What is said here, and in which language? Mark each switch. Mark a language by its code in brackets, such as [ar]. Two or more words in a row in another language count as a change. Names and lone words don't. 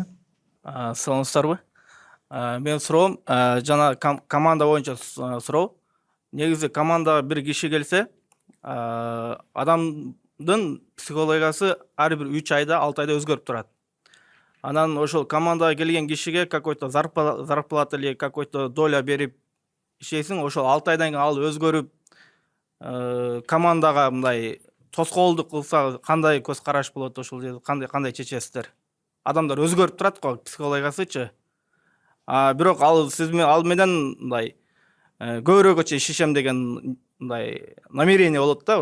[ky] Саламатсыздарбы? Менин суроом жана команда боюнча суроо. Негизи командага бир киши келсе, адамдын психологиясы ар бир 3 айда, 6 айда өзгөрүп турат. Анан ошол командага келген кишиге [ru] какой-то зарплата или какой-то доля [ky] берип иштейсиң, ошол 6 айдан кийин ал өзгөрүп, командага мындай тоскоолдук кылса кандай көз караш болот, ошол жерде кандай чечесиздер? Адамдар өзгөрүп турат го, психологиясычы. Бирок ал ал менен мындай көбүрөөкчө иштешем деген мындай намерение болот да.